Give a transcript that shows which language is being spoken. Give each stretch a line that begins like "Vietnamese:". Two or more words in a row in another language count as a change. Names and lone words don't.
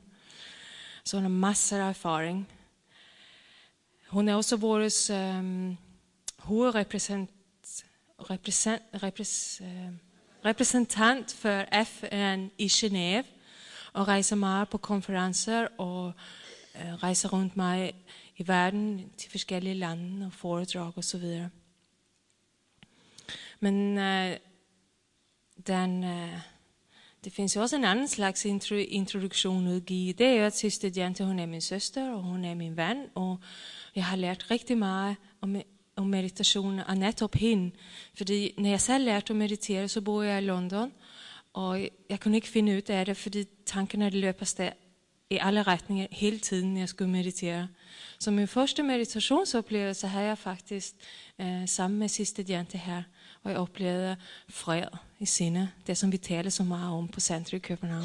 Danish: Så hun har masser af erfaring. Hun er også vores repræsentant for FN i Genève. Og rejser meget på konferencer og rejser rundt mig i verden til forskellige lande og foredrag og så videre.
Swedish: Men det finns ju också en annan slags introduktion att ge. Det är att syster Jayanti, hon är min syster och hon är min vän. Och jag har lärt riktigt mycket om meditation av
Danish: netop hende.
Swedish: Fordi när jag
Danish: selv lærte
Swedish: att meditere, så bor jag i London.
Danish: Og jeg kunne ikke finde ud af det, fordi tankerne løber afsted i alle retninger hele tiden, når jeg skulle meditere. Så min første meditationsoplevelse havde jeg faktisk sammen med sidste Jayanti her, og jeg oplevede fred i sindet, det som vi taler så meget om på centret i København.